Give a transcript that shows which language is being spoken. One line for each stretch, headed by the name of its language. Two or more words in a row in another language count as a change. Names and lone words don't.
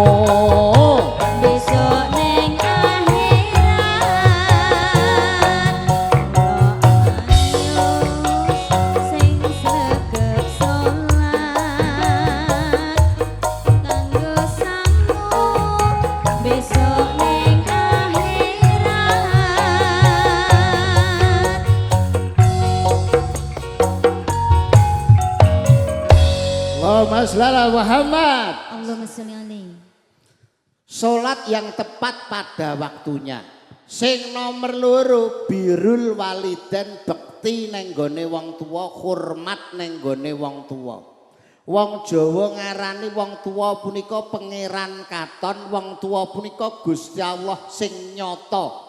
Javanese: besok ning akhirat. Ayo sing sregep salat kanggo sangu besok ning akhirat.
Arabic: Allahumma shalli ala Muhammad. Allahumma sholli alaihi.
Indonesian: Salat yang tepat pada waktunya.
Javanese: Sing nomor loro
Arabic: birrul walidain
Javanese: bekti neng gone wong tua, hormat neng gone wong tua. Wong Jawa ngarani wong tua punika pangeran katon, wong tua punika Gusti Allah sing nyata.